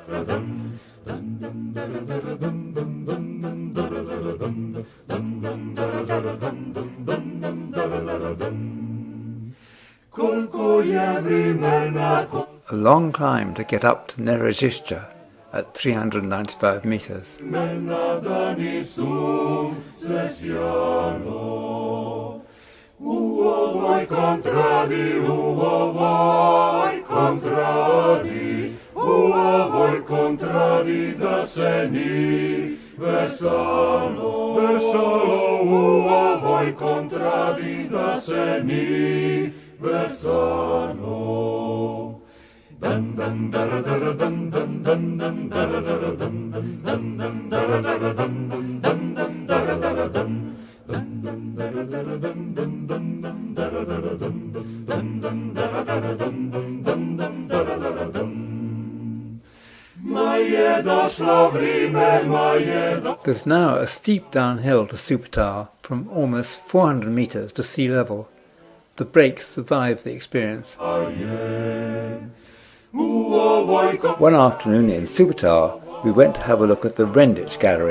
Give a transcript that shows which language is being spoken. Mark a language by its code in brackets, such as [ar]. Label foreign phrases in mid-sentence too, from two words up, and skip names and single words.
[en] A long climb to get up to Nerezistra at 395 meters. [hr] Da se ni versalo, versalo u ovoj kontradi, da se ni versalo. Dan dan dara dara dan dan dan dan dara dara dan dan dan dan dara dara dan dan dan dan dara dara dan dan dan dara dara dan dan dan dan dara dara dan dan dan dara dara dan dan dan dan dara dara dan. [en] There's now a steep downhill to Supetar from almost 400 meters to sea level. The brakes survived the experience. One afternoon in Supetar, we went to have a look at the Rendic gallery.